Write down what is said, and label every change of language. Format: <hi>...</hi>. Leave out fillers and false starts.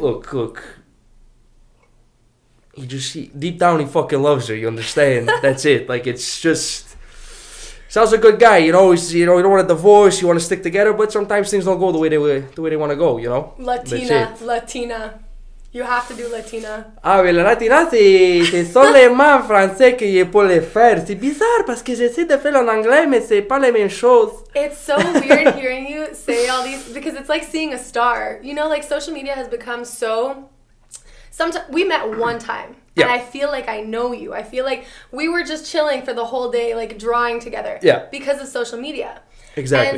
<en>Look. Deep down, he fucking loves her. You understand? That's it. It's just... Sal's a good guy, you don't want a divorce, you want to stick together, but sometimes things don't go the way they want to go, Latina. You have to do Latina.</en> <fr>Ah, mais la latina, c'est seulement français qu'il est pour le faire. C'est bizarre parce que j'essaie de faire en anglais, mais c'est pas les mêmes choses.</fr> <en>It's so weird hearing you say all these, because it's like seeing a star. You know, like social media has become so... Sometimes we met one time, and I feel like I know you. I feel like we were just chilling for the whole day, like drawing together. Yeah. Because of social media. Exactly.</en>